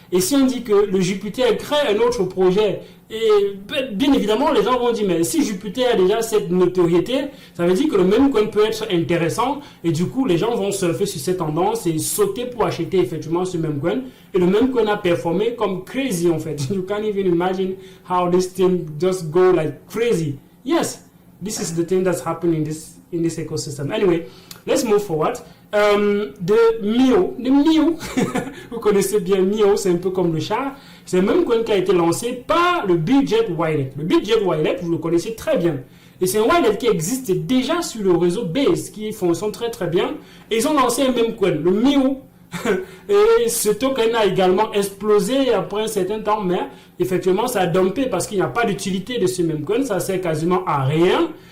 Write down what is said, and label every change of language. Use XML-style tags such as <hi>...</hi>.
<fr>Et si on dit que le Jupiter crée un autre projet, et bien évidemment, les gens vont dire, mais si Jupiter a déjà cette notoriété, ça veut dire que le meme coin peut être intéressant. Et du coup, les gens vont surfer sur cette tendance et sauter pour acheter effectivement ce meme coin. Et le meme coin a performé comme crazy en fait.</fr> <en>You can't even imagine how this thing just go like crazy. Yes, this is the thing that's happening in this ecosystem. Anyway, let's move forward.</en> <fr>De Mio, vous connaissez bien Mio, c'est un peu comme le chat. C'est un meme coin qui a été lancé par le Bitget Wallet. Le Bitget Wallet, vous le connaissez très bien. Et c'est un wallet qui existe déjà sur le réseau Base, qui fonctionne très très bien. Et ils ont lancé un meme coin, le Mio. Et ce token a également explosé après un certain temps, mais effectivement ça a dumpé parce qu'il n'y a pas d'utilité de ce meme coin, ça sert quasiment à rien.</fr>